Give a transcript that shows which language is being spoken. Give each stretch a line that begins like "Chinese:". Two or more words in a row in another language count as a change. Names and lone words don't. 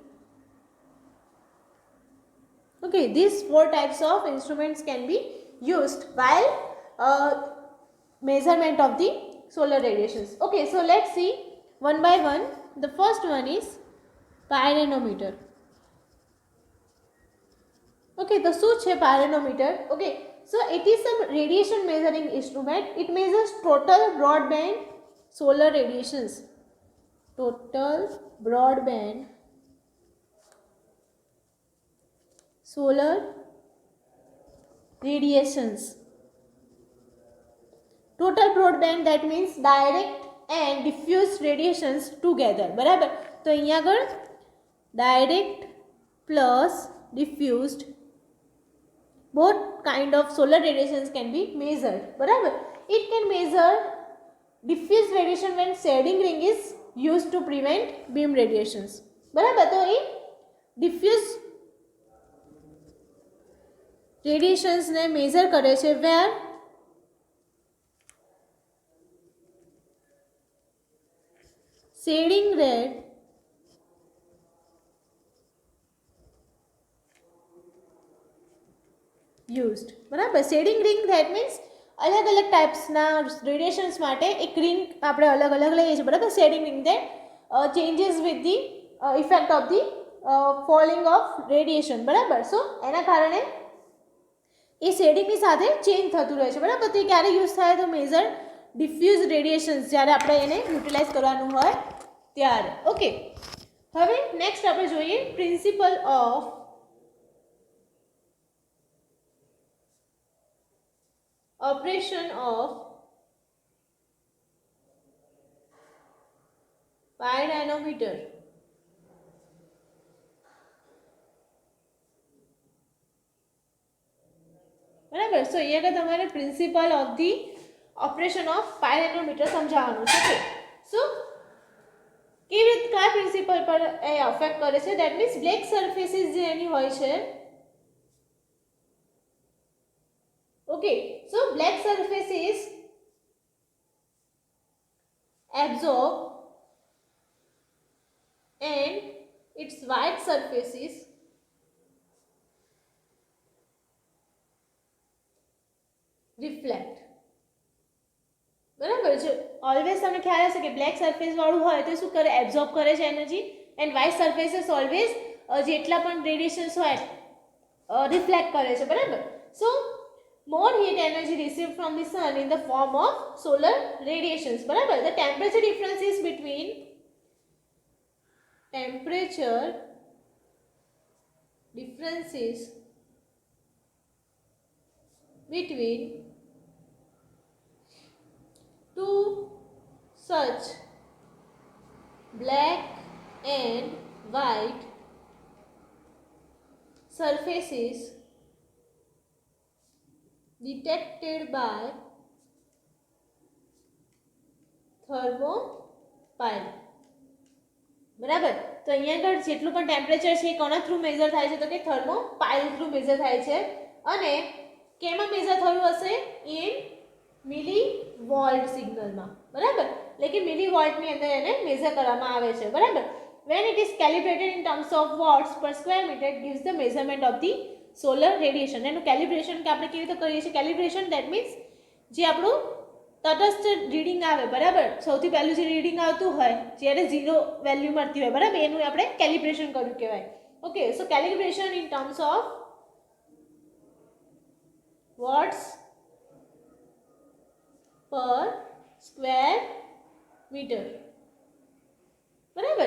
English: Okay, these 4 types of instruments can be used while measurement of the solar radiations. Okay, so let's see one by one. The first one is pyranometer.
Gujarati: Okay, તો શું છે pyranometer?
English: Okay, so it is a radiation measuring instrument. It measures total broadband solar radiations. Total broadband solar radiations. Total broadband, that means direct and diffused radiations together.
Gujarati: બરાબર, તો અહીંયા આગળ
English: direct plus diffused, both kind of solar radiations can be measured. બરાબર, it can measure diffused radiation when shading ring is used to prevent beam radiations.
Gujarati: બરાબર, તો એ
English: diffuse radiations ને measure
Gujarati: કરે છે
English: where shading red used.
Gujarati: બરાબર,
English: shading ring that means
Gujarati: અલગ અલગ ટાઈપ્સના રેડિયેશન્સ માટે એક રિંગ આપણે અલગ અલગ લઈએ છીએ.
English: બરાબર, shading ring that changes with the effect of the falling of radiation.
Gujarati: બરાબર, સો એના કારણે એ શેડિંગની સાથે ચેન્જ થતું રહે છે. બરાબર, તો એ ક્યારે યુઝ થાય તો
English: measure diffuse radiations
Gujarati: જ્યારે આપણે એને યુટિલાઇઝ કરવાનું હોય ત્યારે.
English: ઓકે,
Gujarati: હવે નેક્સ્ટ આપણે જોઈએ
English: principle of operation of pyranometer.
Gujarati: બરાબર, સો અહીંયા આગળ તમારે
English: principle of the operation of pyranometer
Gujarati: સમજાવવાનું છે. ઓકે, સો કેવી રીતે કયા પ્રિન્સિપલ પર એ અફેક્ટ કરે છે?
English: that means black surfaces
Gujarati: જે એની હોય છે.
English: Okay, so black surfaces absorb and its white surfaces reflect.
Gujarati: બરાબર છે, ઓલવેઝ તમને ખ્યાલ હશે કે
English: black surface
Gujarati: વાળું હોય તો શું કરે? એબ્ઝોર્બ કરે છે એનર્જી,
English: and white surfaces always
Gujarati: જેટલા પણ રેડિયેશન્સ હોય રિફ્લેક્ટ કરે છે, બરાબર.
English: સો more heat energy received from the sun in the form of solar radiations, બરાબર. The temperature differences between two such black and white surfaces detected by thermopile,
Gujarati: બરાબર. તો અહીંયા આગળ જેટલું પણ ટેમ્પરેચર છે એ કોના થ્રુ મેઝર થાય છે, તો કે
English: thermopile through measure
Gujarati: થાય છે. અને કેમાં મેઝર થયું હશે?
English: in milli volt
Gujarati: સિગ્નલમાં, બરાબર. એટલે કે મિલી વોલ્ટની અંદર એને મેઝર કરવામાં આવે છે, બરાબર.
English: when it is calibrated in terms of watts per square meter, it gives the measurement of the solar radiation.
Gujarati: એનું કેલિબ્રેશન કે આપણે કેવી રીતે કરીએ છીએ કેલિબ્રેશન,
English: that means
Gujarati: જે આપણું તટસ્થ રીડિંગ આવે, બરાબર. સૌથી પહેલું જે રીડિંગ આવતું હોય જ્યારે 0 વેલ્યુ મળતી હોય, બરાબર, એનું આપણે કેલિબ્રેશન કર્યું કહેવાય.
English: okay, so calibration in terms of watts per square meter, બરાબર.